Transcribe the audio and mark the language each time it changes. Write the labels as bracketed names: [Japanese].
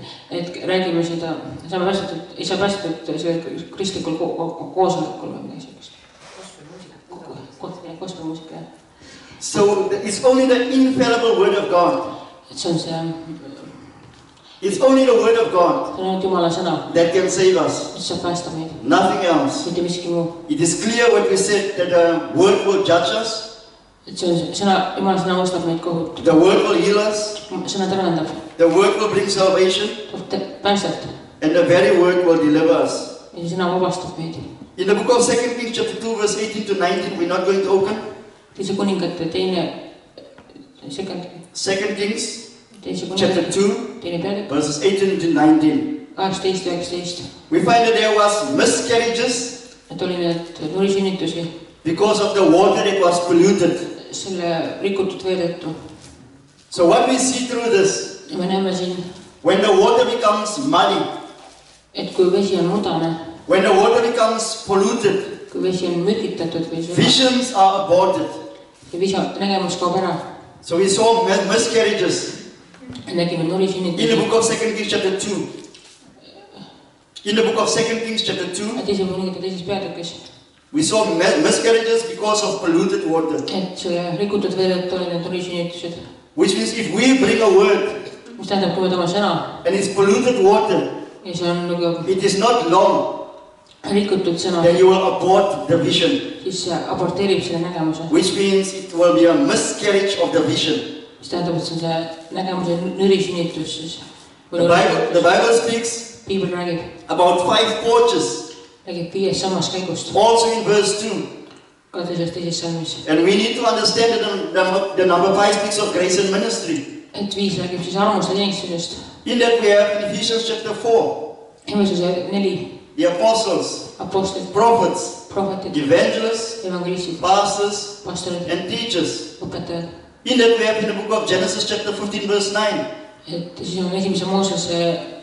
[Estonian] et räägime seda, saame päästetud, ei saa päästetud selle kristlikul koosolekul või midagi sellist. Gospelmuusika, jah. [English] So it's only the infallible Word of God. [Estonian] Et see on see, [English] It's only the Word of God [Estonian] see on ainult Jumala sõna, [English] that can save us. [Estonian] mis saab päästa meid, [English] Nothing else. [Estonian] mitte miski muu. [English] It is clear what we said, that the Word will judge us. [Estonian] Et see on sõna, Jumala sõna vastab meid kohut. [English] The word will heal us. [Estonian] Sõna tervendab. [English] The word will bring salvation. [Estonian] Päästet. [English] And the very word will deliver us. [Estonian] Ja sõna vabastab meid. [English] In the book of 2 Kings chapter 2 verse 18 to 19, we're not going to open. [Estonian] Teise kuningate teine, [English] 2 Kings chapter 2 verses 18 to 19. [Estonian] 18-19. [English] We find that there was miscarriages. [Estonian] Et oli need nurisünnitusi. [English] Because of the water that was polluted. [Estonian] Selle rikutud vee tõttu. [English] So what we see through this, [Estonian] ja me näeme siin, [English] when the water becomes muddy, [Estonian] et kui vesi on mudane, [English] when the water becomes polluted, [Estonian] kui vesi on mürgitatud või [English] visions are aborted. [Estonian] Ja nägemus kaob ära. [English] So we saw miscarriages. [Estonian] Nägime nurisünnitusi. [English] In the book of 2 Kings chapter 2. In the book of 2 Kings chapter 2. [Estonian] Teise kuningate teises peatükis. [English] We saw miscarriages because of polluted water. [Estonian] Et selle rikutud vee tõttu oli need nurisünnitused. [English] Which means if we bring a word, [Estonian] mis tähendab, kui me toome sõna, [English] and it's polluted water, [Estonian] ja see on nagu [English] it is not long, [Estonian] rikutud sõna, [English] then you will abort the vision. [Estonian] Siis see aborteerib selle nägemuse. [English] Which means it will be a miscarriage of the vision. [Estonian] Mis tähendab, et see on see nägemuse nurisünnitus siis. [English] The Bible speaks [Estonian] Piibel räägib [English] about 5 porches. [Estonian] Räägib 5 sammaskäigust. [English] Also in verse 2. [Estonian] Ka teises salmis. [English] And we need to understand that the number 5 speaks of grace and ministry. [Estonian] Et 5 räägib siis armust ja teenistusest. [English] In that we have in Ephesians chapter 4. [Estonian] Efesuse 4. [English] The apostles, [Estonian] apostlid, [English] prophets, [Estonian] prohvetid, [English] evangelists, [Estonian] evangelistid, [English] pastors, [Estonian] pastorid, [English] and teachers. [Estonian] õpetajad. [English] In that we have in the book of Genesis chapter 15 verse 9. [Estonian] Et siis on esimese Moosese